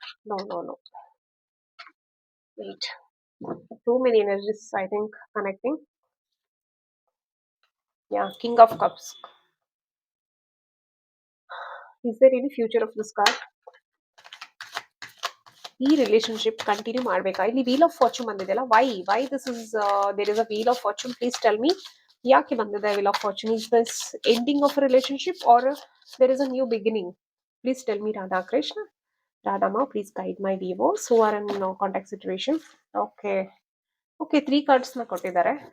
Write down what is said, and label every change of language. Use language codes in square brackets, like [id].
[en] No, no, no. Wait. Too many energies, I think, connecting. Yeah, King of Cups. Is there any future of this card? [kn] ಈ relationship continue ಮಾಡ್ಬೇಕಾ? ಇಲ್ಲಿ wheel of fortune ಬಂದಿದೆಯಲ್ಲ, [en] Why this is there is a wheel of fortune? Please tell me, [kn] ಯಾಕೆ ಬಂದಿದೆ [en] Wheel of fortune? Is this ending of relationship or there is a new beginning? Please tell me Radhakrishna. Radhama, please guide my viewers who are in no contact situation. Okay. [kn] Okay, 3 cards na ಕೊಟ್ಟಿದ್ದಾರೆ.